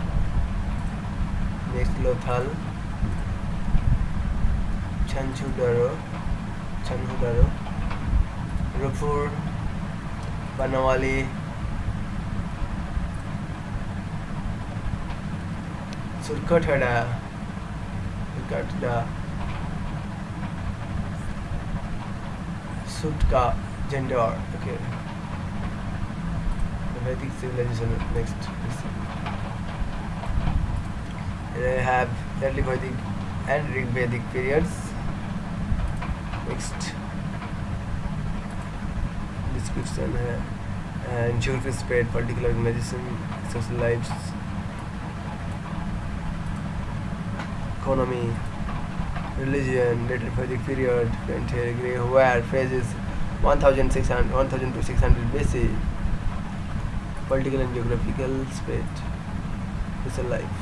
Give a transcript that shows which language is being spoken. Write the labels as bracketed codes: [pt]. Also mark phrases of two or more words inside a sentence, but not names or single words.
[en] Next Lothal, Chanhudaro, Rupur, Banawali, Surkathada, Sutka, Jandor. Okay, the Vedic civilization. Next. They have early Vedic and Rig Vedic periods. Next description है, and geography spread, political organization, social lives, economy, religion, later Vedic period, where phases 1000 to 600 BC, political and geographical spread, social life.